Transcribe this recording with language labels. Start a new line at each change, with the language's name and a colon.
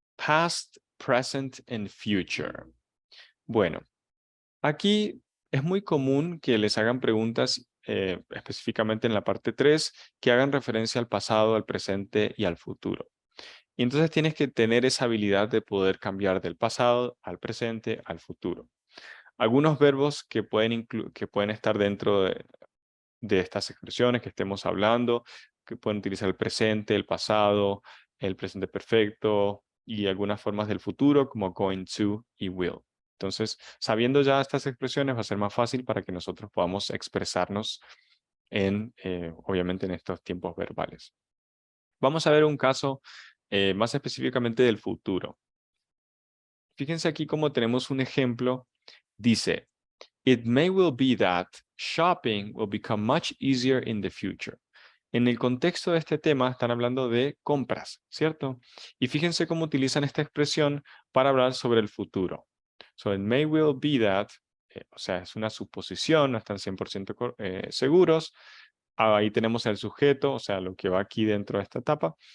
English: Past, present and future.
Spanish: Bueno, aquí es muy común que les hagan preguntas específicamente en la parte 3 que hagan referencia al pasado, al presente y al futuro. Y entonces tienes que tener esa habilidad de poder cambiar del pasado al presente al futuro. Algunos verbos que pueden estar dentro de estas expresiones que estemos hablando, que pueden utilizar el presente, el pasado, el presente perfecto y algunas formas del futuro como going to y will. Entonces, sabiendo ya estas expresiones va a ser más fácil para que nosotros podamos expresarnos obviamente en estos tiempos verbales. Vamos a ver un caso más específicamente del futuro. Fíjense aquí cómo tenemos un ejemplo. Dice,
English: It may well be that shopping will become much easier in the future.
Spanish: En el contexto de este tema están hablando de compras, ¿cierto? Y fíjense cómo utilizan esta expresión para hablar sobre el futuro.
English: So it may well be that,
Spanish: o sea, es una suposición, no están 100% seguros. Ahí tenemos el sujeto, o sea, lo que va aquí dentro de esta etapa.